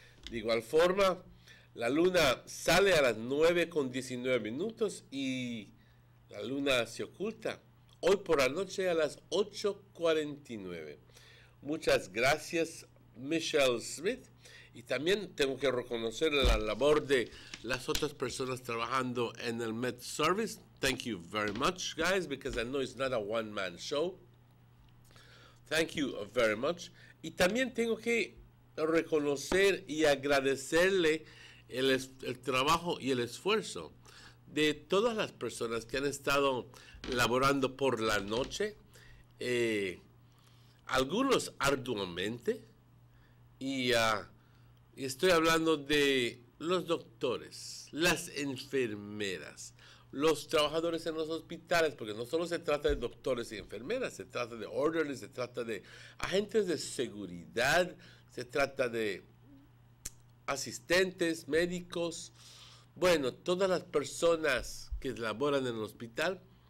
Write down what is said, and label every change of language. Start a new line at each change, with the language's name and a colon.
Spanish: De igual forma, la luna sale a las 9:19 y la luna se oculta hoy por la noche a las 8:49. Muchas gracias, Michelle Smith. Y también tengo que reconocer la labor de las otras personas trabajando en el Med Service.
English: Thank you very much, guys, because I know it's not a one-man show. Thank you very much.
Spanish: Y también tengo que reconocer y agradecerle el trabajo y el esfuerzo de todas las personas que han estado laborando por la noche, algunos arduamente, y estoy hablando de los doctores, las enfermeras, los trabajadores en los hospitales, porque no solo se trata de doctores y enfermeras, se trata de orderlies, se trata de agentes de seguridad, se trata de asistentes, médicos, bueno, todas las personas que laboran en el hospital.